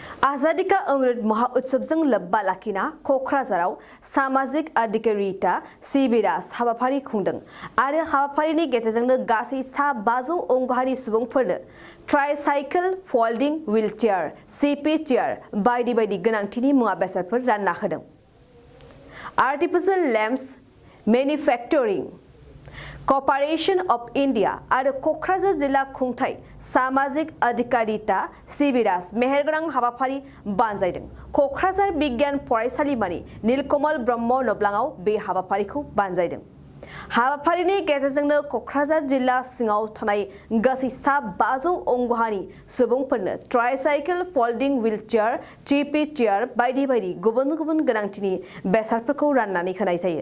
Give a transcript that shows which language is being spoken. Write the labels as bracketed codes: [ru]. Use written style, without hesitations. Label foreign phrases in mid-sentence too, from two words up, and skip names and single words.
[brx] आजादी का अमृत महोत्सवजों लोब्बा लाखिना क'क्राझाराव सामाजिक अधिकारिता सिबिरास हाबाफारि खुंदों आरो हाबाफारिनि गेजेरजोंनो गासै सा 500 अंगहारि सुबुंफोरनो [en] tricycle folding wheelchair CP chair [brx] बायदि बायदि गोनांथिनि मुवा बेसादफोर रानना होदों। आर्टिफिशियल लैम्प्स मैन्युफैक्चरिंग कॉर्पोरेशन ऑफ इंडिया और क'क्राझार जिला खुंथाय सामाजिक अधिकारिता सिबिरास मेहेरगोनां हाबाफारि बानजायदों। क'क्राझार बिगियान फरायसालिमानि नीलकमल ब्रह्म नब्लाङाव बे हाबाफारिखौ बानजायदों। हाबाफारिनि गेजेरजोंनो क'क्राझार जिल्ला सिङाव थानाय गासै सा 500 अंगहारि सुबुंफोरनो [en] tricycle folding wheelchair CP chair [brx] बायदि बायदि गुबुन गुबुन गोनांथिनि बेसादफोरखौ राननानै होनाय जायो।